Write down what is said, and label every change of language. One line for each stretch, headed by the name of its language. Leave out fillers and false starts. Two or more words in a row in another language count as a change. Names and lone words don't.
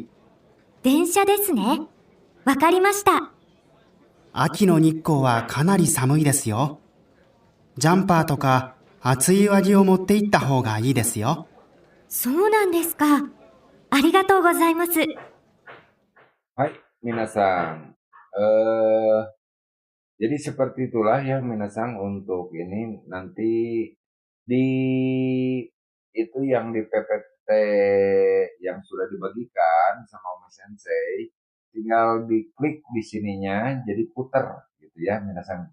Japanese: 電車ですね。わかりました。秋の日光はかなり寒いですよ。ジャンパーとか厚い上着を持って行った方がいいですよ。そうなんですか。ありがとうございます。
Indonesian: Hai, minasan. Eh, jadi seperti itulah ya minasan untuk ini nanti di itu yang di PPT yang sudah dibagikan sama Mas Sensei, tinggal diklik di sininya jadi puter gitu ya minasan.